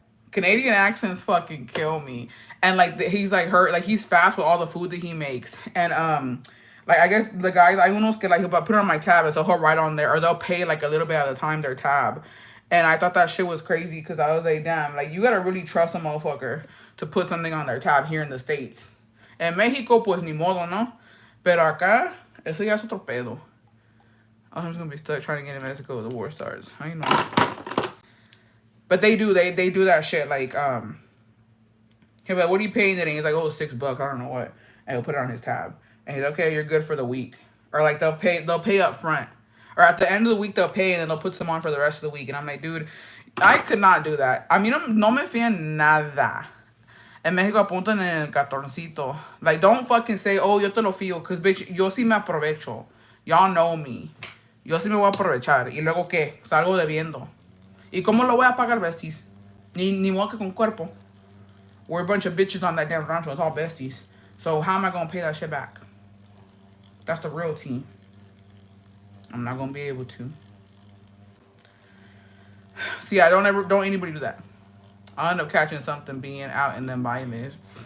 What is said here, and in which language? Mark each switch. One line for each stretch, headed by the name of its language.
English: Canadian accents fucking kill me. And like he's like hurt, like he's fast with all the food that he makes. And like I guess the guys, I unos que like he'll put it on my tab and so he'll write on there or they'll pay like a little bit at a time their tab. And I thought that shit was crazy because I was like, damn, like you gotta really trust a motherfucker to put something on their tab here in the States.
Spanish: En Mexico, pues ni modo, no? Pero acá, eso ya es otro pedo.
English: I'm just gonna be stuck trying to get in Mexico when the war starts. I know. But they do that shit like he'll be like, what are you paying today? He's like, oh, $6, I don't know what. And he'll put it on his tab. And he's like, okay, you're good for the week. Or like they'll pay up front. Or at the end of the week they'll pay and then they'll put some on for the rest of the week. And I'm like, dude, I could not do that. I mean,
Spanish: no me fían nada. En México apuntan en el cartoncito.
English: Like, don't fucking say, oh,
Spanish: yo te lo fío.
English: Because, bitch,
Spanish: yo sí me aprovecho.
English: Y'all know me.
Spanish: Yo sí me voy a aprovechar. ¿Y luego qué? Salgo debiendo. ¿Y cómo lo voy a pagar, besties? Ni modo que con cuerpo.
English: We're a bunch of bitches on that damn rancho. It's all besties. So how am I going to pay that shit back? That's the real tea. I'm not going to be able to. See, I don't anybody do that. I'll end up catching something being out in them bailes.